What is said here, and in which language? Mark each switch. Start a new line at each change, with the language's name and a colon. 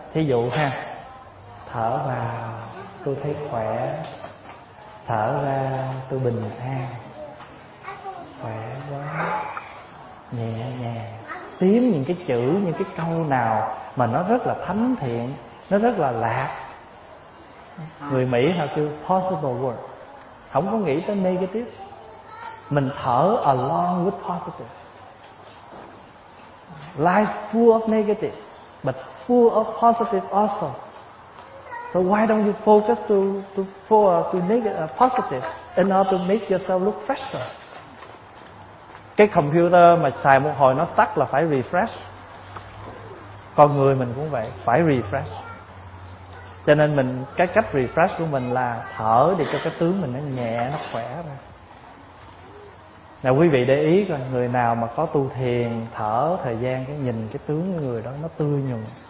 Vietnamese: Thí dụ ha: thở vào tôi thấy khỏe, thở ra tôi bình an, khỏe quá, nhẹ nhàng. Tiếm những cái chữ, những cái câu nào mà nó rất là thánh thiện, nó rất là lạc. Người Mỹ họ kêu positive word, không có nghĩ tới negative. Mình thở
English: along with positive. Life full of negative but full of positive also. So why don't you focus to negative in order to make yourself look fresher?
Vietnamese: Cái computer mà xài một hồi nó stuck là phải refresh. Con người mình cũng vậy, phải refresh. Cho nên mình cái cách refresh của mình là thở để cho cái tướng mình nó nhẹ, nó khỏe ra. Nào quý vị để ý coi, người nào mà có tu thiền thở thời gian, cái nhìn cái tướng của người đó nó tươi nhuận.